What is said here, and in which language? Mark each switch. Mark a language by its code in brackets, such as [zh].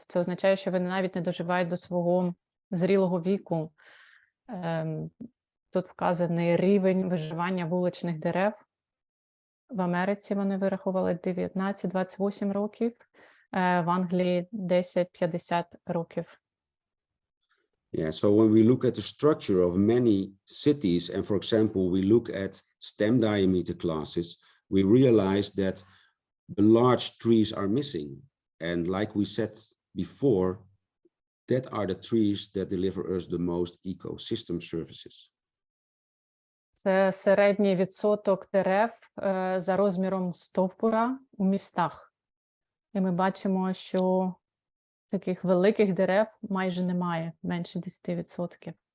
[uk] Це означає, що вони навіть не доживають до свого зрілого віку. Тут вказаний рівень виживання вуличних дерев. В Америці вони вирахували 19-28 років, в Англії 10-50 років. [en] Yeah, so when we look at the structure of many cities, and for example, we look at stem diameter classes, we realize that the large trees are missing. And like we said before, that are the trees that deliver us the most ecosystem services. [uk] Це середній відсоток дерев за розміром стовбура у містах. І ми бачимо, що таких великих дерев майже немає, менше 10%.